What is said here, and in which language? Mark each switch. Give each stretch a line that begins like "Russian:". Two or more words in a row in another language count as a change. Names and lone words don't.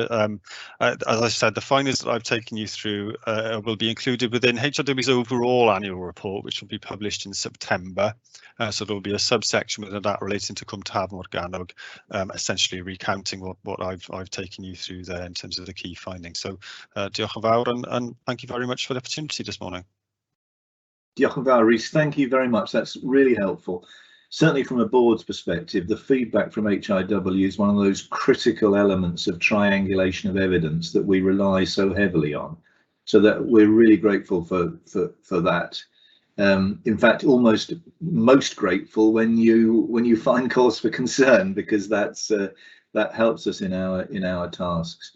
English: As I said, the findings that I've taken you through will be included within HRW's overall annual report, which will be published in September. So there will be a subsection within that relating to Cwmtaf Morgannwg, essentially recounting what I've taken you through there in terms of the key findings.
Welsh: So diolch yn fawr,
English: and thank you very much for the opportunity this morning.
Welsh: Diolch yn fawr, Rhys.
English: Thank you very much. That's really helpful. Certainly from a board's perspective, the feedback from HIW is one of those critical elements of triangulation of evidence that we rely so heavily on. So that we're really grateful for that. In fact, almost most grateful when you find cause for concern, because that helps us in our tasks.